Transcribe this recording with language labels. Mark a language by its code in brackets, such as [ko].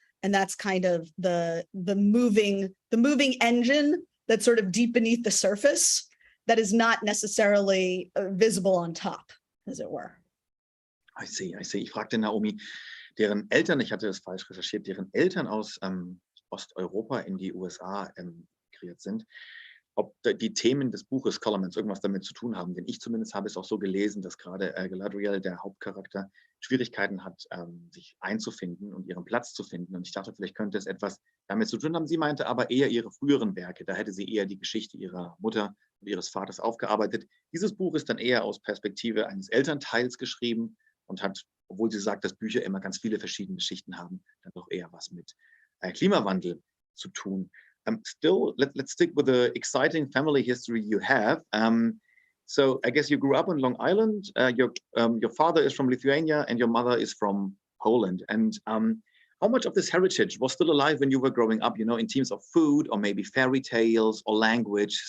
[en] And that's kind of the moving engine that's sort of deep beneath the surface, that is not necessarily visible on top, as it were. I see. [de] Ich fragte Naomi, deren Eltern, ich hatte das falsch recherchiert, deren Eltern aus Osteuropa in die USA emigriert sind, ob die Themen des Buches Scholomance irgendwas damit zu tun haben. Denn ich zumindest habe es auch so gelesen, dass gerade Galadriel, der Hauptcharakter, Schwierigkeiten hat, sich einzufinden und ihren Platz zu finden. Und ich dachte, vielleicht könnte es etwas damit zu tun haben. Sie meinte aber eher ihre früheren Werke. Da hätte sie eher die Geschichte ihrer Mutter und ihres Vaters aufgearbeitet. Dieses Buch ist dann eher aus Perspektive eines Elternteils geschrieben und hat, obwohl sie sagt, dass Bücher immer ganz viele verschiedene Geschichten haben, dann doch eher was mit Klimawandel zu tun. [en] Still, let's stick with the exciting family history you have. So I guess you grew up on Long Island. Your father is from Lithuania and your mother is from Poland. And how much of this heritage was still alive when you were growing up, in terms of food or maybe fairy tales or language?